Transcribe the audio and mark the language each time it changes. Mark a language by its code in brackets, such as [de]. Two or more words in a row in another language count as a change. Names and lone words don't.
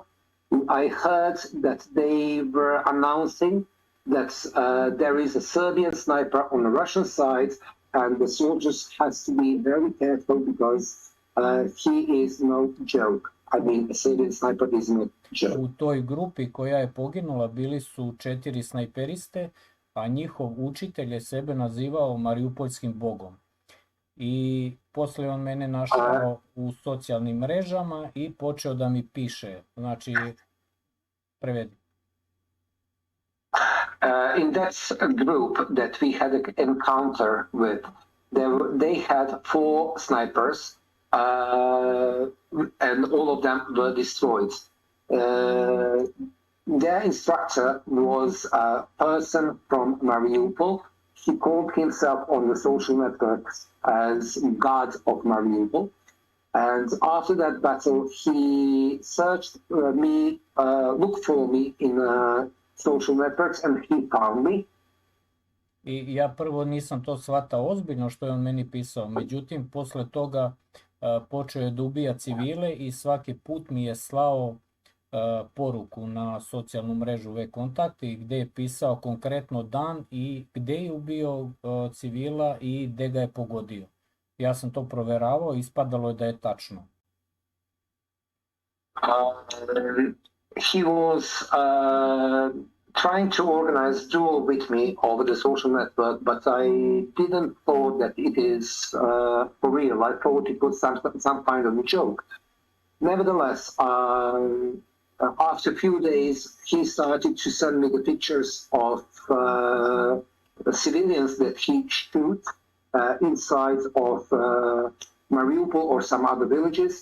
[en] I heard that they were announcing that there is a Serbian sniper on the Russian side and the soldiers has to be very careful because he is no joke. I mean, a Serbian sniper is not joke. [sr] U toj grupi koja je poginula bili su 4 snajperiste, a njihov učitelj je sebe nazivao Mariupoljskim bogom. I posle on mene našao u socijalnim mrežama i počeo da mi piše. Znači, prevedi. [en] In that group that we had an encounter with, they had 4 snipers and all of them were destroyed. Their instructor was a person from Mariupol. He called himself on the social networks as God of Mariupol. And after that battle, he searched me, looked for me in social networks and he found me. [sr] I ja prvo nisam to shvatao ozbiljno što je on meni pisao, međutim posle toga počeo je da ubija civile i svaki put mi je slao poruku na socijalnu mrežu V-kontakti gde je pisao konkretno dan i gde je ubio civila i gde ga je pogodio. Ja sam to proveravao i ispadalo je da je tačno. [en] He was trying to organize duel with me over the social network, but I didn't thought that it is for real. I thought it was some kind of a joke. Nevertheless, after a few days, he started to send me the pictures of civilians that he shoot inside of Mariupol or some other villages.